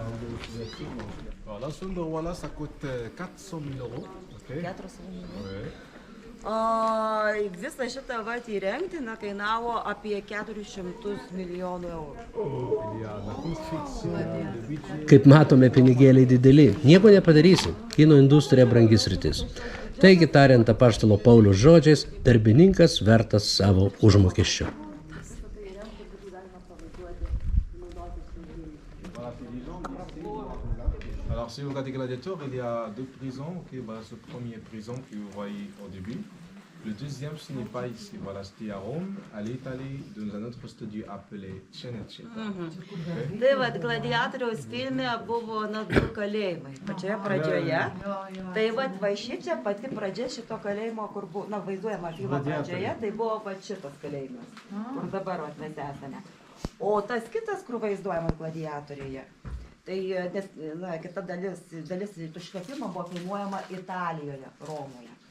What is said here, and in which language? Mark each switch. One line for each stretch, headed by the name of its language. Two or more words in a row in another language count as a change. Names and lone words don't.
Lithuanian: Visą šitą vat įrengti kainavo apie 400 milijonų eurų. Kaip matome, pinigėliai dideli. Nieko nepadarysi. Kino industrija brangi sritis. Taigi, tariant apaštalo Pauliaus žodžiais, darbininkas vertas savo užmokesčio.
French: Alors, si vous regardez Gladiator, il y a deux prisons. Okay, voilà, ce premier prison que vous voyez au début. Le deuxième, ce n'est pas ici. Voilà, c'était à Rome, à l'Italie, dans un autre studio appelé Cinecittà.
Lithuanian: Tai vat Gladiatoriaus filme buvo du kalėjimai. Pačioje pradžioje. Tai vat va šičia pati pradžia šito kalėjimo, kur buvo, vaizduojama filmo pradžioje, tai buvo va šitas kalėjimas, kur dabar vat mes esame. O tas kitas, kur vaizduojamas Gladiatoriuje, tai kita dalis šito filmo buvo filmuojama Italijoje, Romoje.